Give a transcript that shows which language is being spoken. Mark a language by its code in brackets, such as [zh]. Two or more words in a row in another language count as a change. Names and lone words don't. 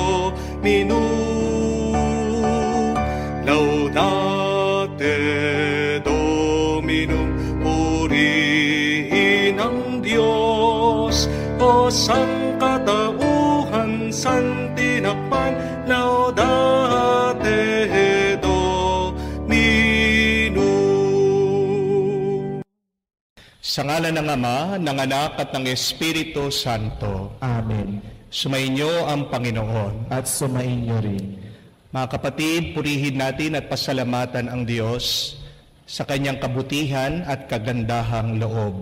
[la] Dominum, laudate Dominum, [tl] purihin ang Diyos, o sangkatauhan, [la] santinakpan, laudate Dominum. [tl] Sa ngalan ng Ama, ng Anak at ng Espiritu Santo. Amen. Sumainyo ang Panginoon. At sumainyo rin. Mga kapatid, purihin natin at pasalamatan ang Diyos sa kanyang kabutihan at kagandahang loob.